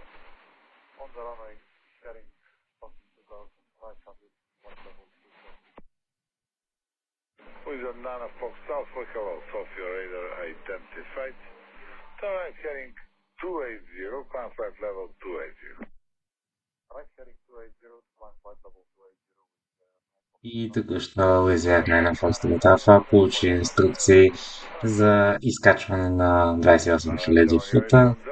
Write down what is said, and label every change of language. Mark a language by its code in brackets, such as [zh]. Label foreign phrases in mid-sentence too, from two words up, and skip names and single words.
[en] On the runway, heading 1,500, Wizz Air 9 Fox Alpha, hello, Sophia radar identified. Turn right heading 280, climb flight level 280. Right heading 280, climb flight level 280. [bg] И току-що Wizz Air на Foxtrot Alpha получи инструкции за изкачване на 28 000 фута.